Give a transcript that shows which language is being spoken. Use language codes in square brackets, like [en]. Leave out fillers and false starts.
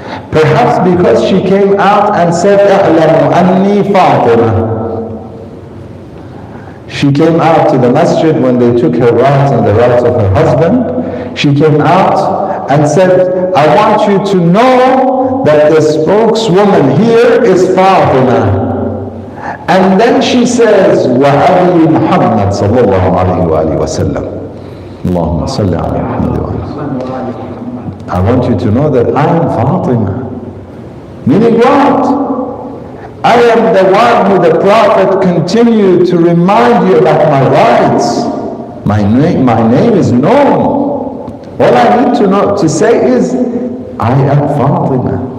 [en] Perhaps because she came out and said, [ar] "A'lamu anni Fatima." [en] She came out to the masjid when they took her rights and the rights of her husband. She came out and said, "I want you to know that the spokeswoman here is Fatima." And then she says, [ar] وَأَبِي مُحَمَّدْ صَلَّى اللَّهُ عَلَيْهِ وَسَلَّمَ اللهم صل على محمد وعلى. [en] I want you to know that I am Fatima. Meaning what? I am the one who the Prophet continued to remind you about my rights. My name is known. All I need to say is, I am Fatima.